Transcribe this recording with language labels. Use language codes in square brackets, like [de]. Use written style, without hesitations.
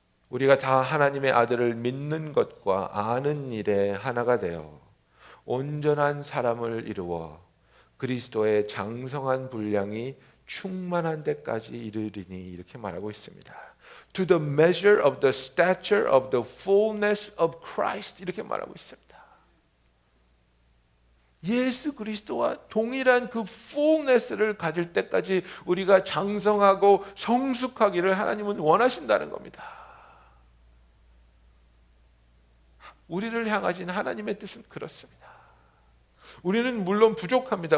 [ko] 우리가 다 하나님의 아들을 믿는 것과 아는 일에 하나가 되어 온전한 사람을 이루어 그리스도의 장성한 분량이 충만한 데까지 이르리니, 이렇게 말하고 있습니다. [en] To the measure of the stature of the fullness of Christ, [ko] 이렇게 말하고 있습니다. 예수 그리스도와 동일한 그 fullness를 가질 때까지 우리가 장성하고 성숙하기를 하나님은 원하신다는 겁니다. 우리를 향하신 하나님의 뜻은 그렇습니다. 우리는 물론 부족합니다.